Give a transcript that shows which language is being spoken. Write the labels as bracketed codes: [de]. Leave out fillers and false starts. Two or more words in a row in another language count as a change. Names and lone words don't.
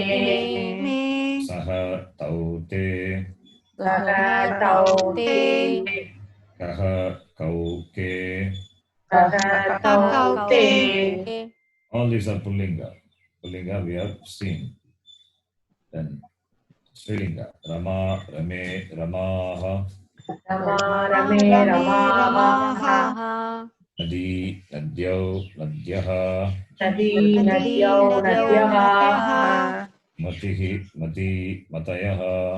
[sa] सः तौ ते सः तौ ते कः कौ के. सः तौ ते. [en] All these are Pullinga. Pullinga we have seen. [sa] Then स्त्रीलिङ्ग। रमा रमे रमाः रमा रमे रमाः नदी नद्यौ नद्यः नदी नद्यौ नद्यः मतिः मती मतयः